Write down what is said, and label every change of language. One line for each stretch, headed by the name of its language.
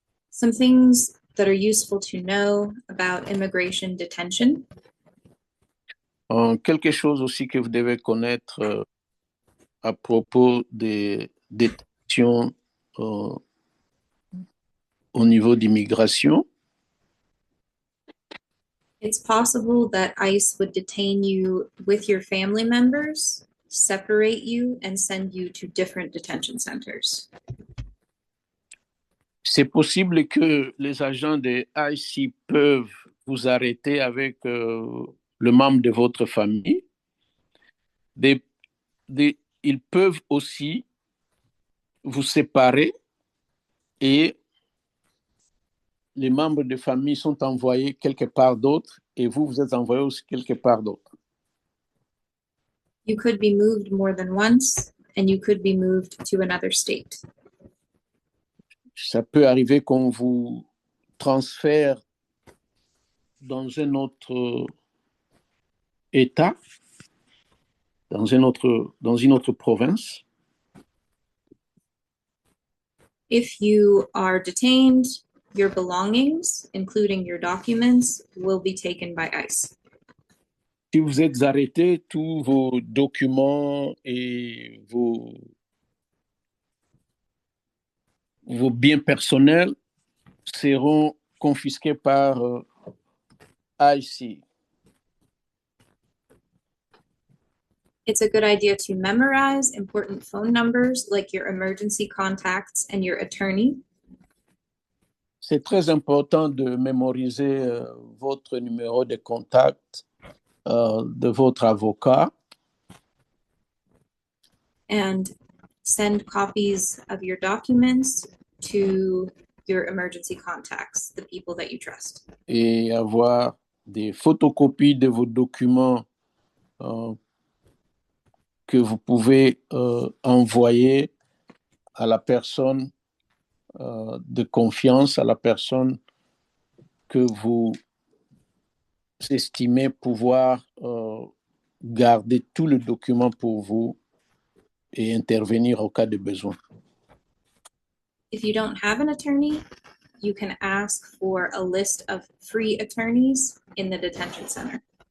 English: Some things that are useful to know about immigration detention.
French: Quelque chose aussi que vous devez connaître à propos des détentions au niveau d'immigration.
English: It's possible that ICE would detain you with your family members, separate you, and send you to different detention centers.
French: C'est possible que les agents de ICE peuvent vous arrêter avec le membre de votre famille. Ils peuvent aussi vous séparer et les membres de famille sont envoyés quelque part d'autre et vous êtes envoyé aussi quelque part d'autre.
English: You could be moved more than once, and you could be moved to another state.
French: Ça peut arriver qu'on vous transfère dans un autre État, dans une autre province.
English: If you are detained, your belongings, including your documents, will be taken by ICE.
French: Si vous êtes arrêté, tous vos documents et vos biens personnels seront confisqués par ICE.
English: It's a good idea to memorize important phone numbers like your emergency contacts and your attorney.
French: C'est très important de mémoriser votre numéro de contact de votre avocat.
English: And send copies of your documents to your emergency contacts, the people that you trust.
French: Et avoir des photocopies de vos documents que vous pouvez envoyer à la personne de confiance, à la personne que vous estimez pouvoir garder tout le document pour vous et intervenir au cas de besoin.
English: If you don't have an attorney, you can ask for a list of free attorneys in the detention center.